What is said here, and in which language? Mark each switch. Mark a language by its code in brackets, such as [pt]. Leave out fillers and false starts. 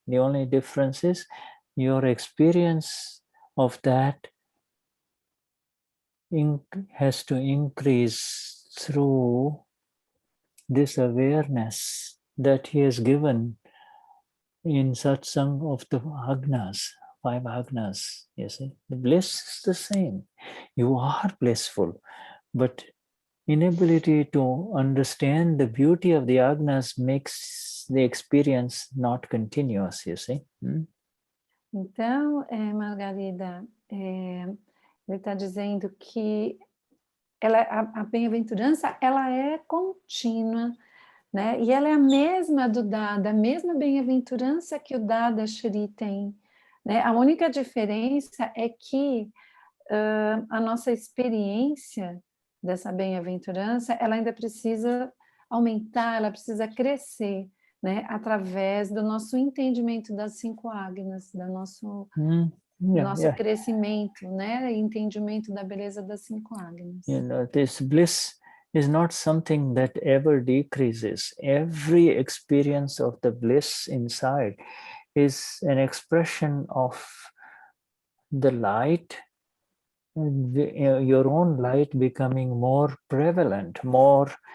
[en] The only difference is your experience of that has to increase through this awareness that he has given in Satsang of the Agnas, 5 Agnas, you see. The bliss is the same. You are blissful, but inability to understand the beauty of the Agnas makes the experience not continuous, you see. [pt] Então, Margarida, ele está dizendo que a bem-aventurança, ela é contínua, né? E ela é a mesma do Dada, a mesma bem-aventurança que o Dadashri tem, né? A única diferença é que a nossa experiência dessa bem-aventurança, ela ainda precisa aumentar, ela precisa crescer, né? Através do nosso entendimento das 5 Agnas, do nosso crescimento, né? Entendimento da beleza das 5 Agnas. [en] You know, this bliss is not something that ever decreases. Every experience of the bliss inside is an expression of the light, your own light becoming more prevalent, more.